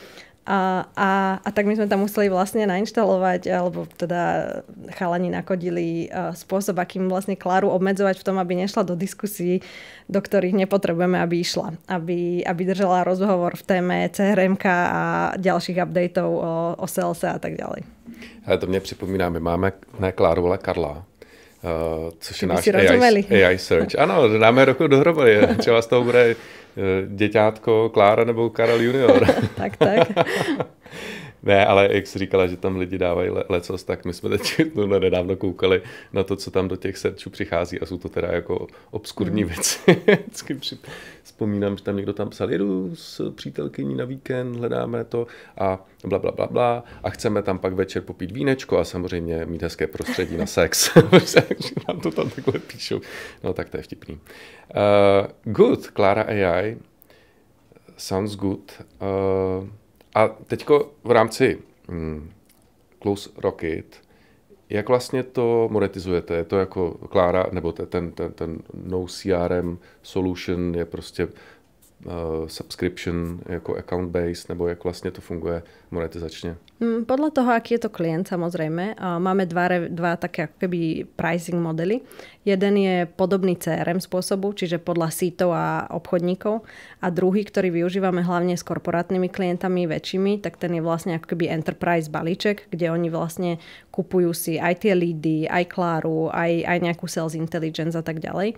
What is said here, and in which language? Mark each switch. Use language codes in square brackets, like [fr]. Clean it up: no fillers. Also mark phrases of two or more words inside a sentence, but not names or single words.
[sk] A tak my sme tam museli vlastne nainštalovať, alebo teda chalani nakodili spôsob, akým vlastne Kláru obmedzovať v tom, aby nešla do diskusí, do ktorých nepotrebujeme, aby išla. Aby držala rozhovor v téme CRM-ka a ďalších updateov o salese a tak ďalej. [cs] Ale to mne připomíná, my máme ne Kláru, ale Karla. Což je náš AI search. Ano, dáme roku dohromady. Třeba z toho bude děťátko Klára nebo Karel junior. tak. Ne, ale jak jsi říkala, že tam lidi dávají lecos, tak my jsme teď nedávno koukali na to, co tam do těch searchů přichází a jsou to teda jako obskurní věci. Vzpomínám, že tam někdo tam psal, jedu s přítelkyní na víkend, hledáme to a bla a chceme tam pak večer popít vínečko a samozřejmě mít hezké prostředí na sex. Nám to tam takhle píšou. No tak to je vtipný. [en] Good, Klára AI. Sounds good. [cs] A teďko v rámci Close Rocket, jak vlastně to monetizujete? Je to jako Klára, nebo ten [en] no CRM solution [cs] je prostě subscription jako [en] account based, [cs] nebo jak vlastně to funguje monetizačne? [sk] Podľa toho, aký je to klient, samozrejme. Máme dva také ako keby pricing modely. Jeden je podobný CRM spôsobu, čiže podľa sítov a obchodníkov. A druhý, ktorý využívame hlavne s korporátnymi klientami väčšími, tak ten je vlastne ako keby enterprise balíček, kde oni vlastne kupujú si aj tie leady, aj Kláru, aj nejakú [en] sales intelligence [sk] a tak ďalej.